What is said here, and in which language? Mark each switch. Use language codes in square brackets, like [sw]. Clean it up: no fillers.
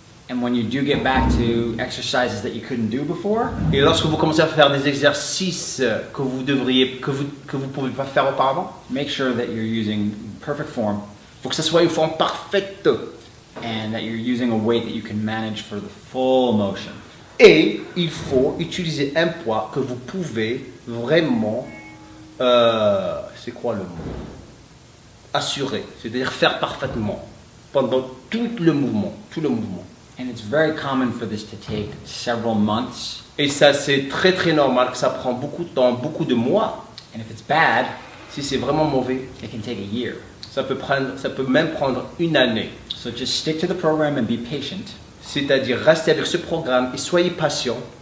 [en] And when you do get back to exercises that you couldn't do before, [fr] Et lorsque vous commencez à faire des exercices que vous pouvez pas faire auparavant, [en] make sure that you're using perfect form [fr] il faut que ce soit une forme parfaite. [en] and that you're using a weight that you can manage for the full motion. [fr] Et il faut utiliser un poids que vous pouvez vraiment, c'est quoi le mot? Assurer, c'est-à-dire faire parfaitement pendant tout le mouvement. [en] And it's very common for this to take several months. [fr] Et ça, c'est très très normal que ça prend beaucoup de temps, beaucoup de mois. [en] And if it's bad, [fr] Si c'est vraiment mauvais, [en] it can take a year. [fr] ça peut même prendre une année. [en] So just stick to the program and be patient. [fr] C'est-à-dire restez avec ce programme et soyez patient.